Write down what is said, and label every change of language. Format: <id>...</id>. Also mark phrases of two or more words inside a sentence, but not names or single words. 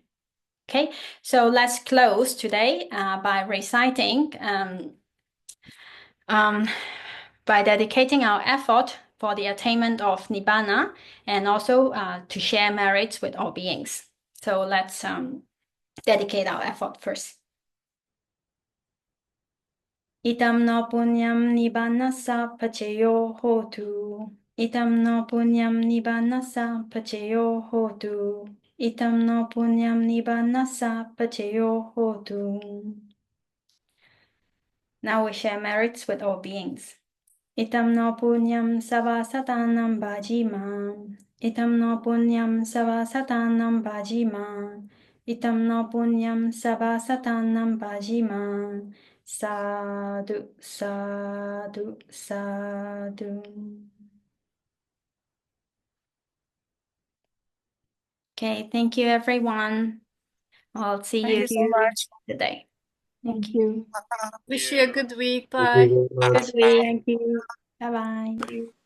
<en>Okay, so let's close today by reciting, by dedicating our effort for the attainment of Nibbana, and also to share merits with all beings. So let's dedicate our effort first.</en> <pi>Itam no punyam Nibbanasa paceyo hotu. Itam no punyam Nibbanasa paceyo hotu. Itam no punyam Nibbanasa paceyo hotu.</pi> <en>Now we share merits with all beings.</en> <pi>Itam no punyam Savasatanam bhajima. Itam no punyam Savasatanam bhajima. Itam no punyam Savasatanam bhajima. Sadhu, sadhu, sadhu.</pi> <en>Okay, thank you, everyone. I'll see you so much today. Thank you. Wish you a good week. Thank you Bye. very much. Good week. Thank you.</en>